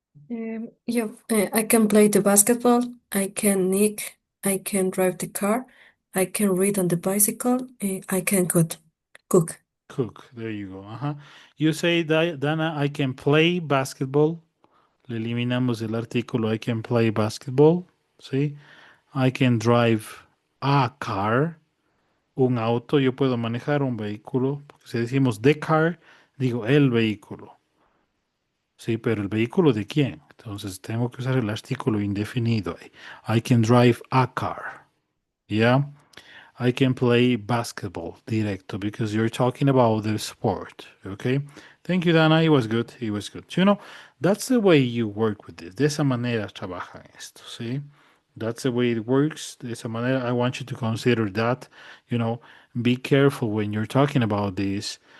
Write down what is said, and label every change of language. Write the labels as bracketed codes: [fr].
[en] I can play the basketball, I can knit, I can drive the car, I can read on the bicycle, I can cook. Cook. There you go. You say, Dana, I can play basketball. [es] Le eliminamos el artículo [en] I can play basketball. [es] ¿Sí? [en] I can drive a car. [es] Un auto. Yo puedo manejar un vehículo. Porque si decimos [en] the car, [es] digo el vehículo. Sí, pero el vehículo de quién. Entonces tengo que usar el artículo indefinido. [en] I can drive a car. Yeah. I can play basketball directo because you're talking about the sport. Okay. Thank you, Dana. It was good. It was good. You know, that's the way you work with this. [es] De esa manera trabaja esto. ¿Sí? [en] That's the way it works. [es] De esa manera, [en] I want you to consider that. You know, be careful when you're talking about this.